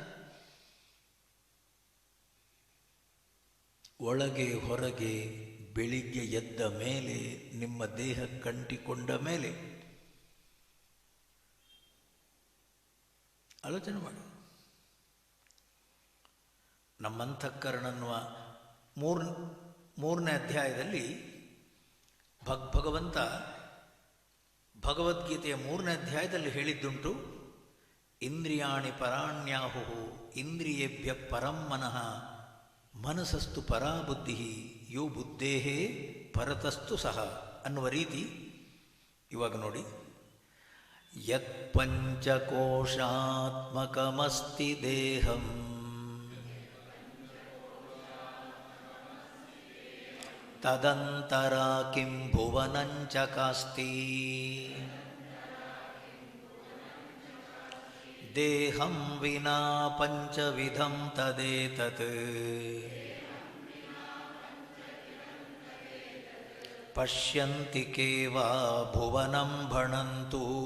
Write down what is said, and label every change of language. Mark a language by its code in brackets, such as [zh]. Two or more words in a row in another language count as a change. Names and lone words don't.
[kn] ಒಳಗೆ ಹೊರಗೆ ಬೆಳಿಗ್ಗೆ ಎದ್ದ ಮೇಲೆ, ನಿಮ್ಮ ದೇಹ ಕಂಟಿಕೊಂಡ ಮೇಲೆ ಆಲೋಚನೆ ಮಾಡಿ. ನಮ್ಮಂತಃಕರಣನ್ನುವ ಮೂರನೇ ಅಧ್ಯಾಯದಲ್ಲಿ ಭಗವಂತ ಭಗವದ್ಗೀತೆಯ 3ನೇ ಅಧ್ಯಾಯದಲ್ಲಿ ಹೇಳಿದ್ದುಂಟು, [sa] ಇಂದ್ರಿಯಾಣಿ ಪರಾಣ್ಯಾಹು ಇಂದ್ರಿಯೇಭ್ಯ ಪರಂ ಮನಃ ಮನಸ್ಸಸ್ತು ಪರಾ ಬುದ್ಧಿ ಯೋ ಬುದ್ಧೇಹೇ ಪರತಸ್ತು ಸಹ [kn] ಅನ್ನುವ ರೀತಿ. ಇವಾಗ ನೋಡಿ, [sa] ಯತ್ ಪಂಚಕೋಶಾತ್ಮಕಮಸ್ತಿ ದೇಹಂ ತದಂತರ ಕಿಂ ಭುವನಂಚ ಕಾಸ್ತಿ ದೇಹಂ ವಿನಾ ಪಂಚವಿಧಂ ತದೇತತ್ ಪಶ್ಯಂತಿ ಕೇವಾ ಭುವನಂ ಭಣಂತು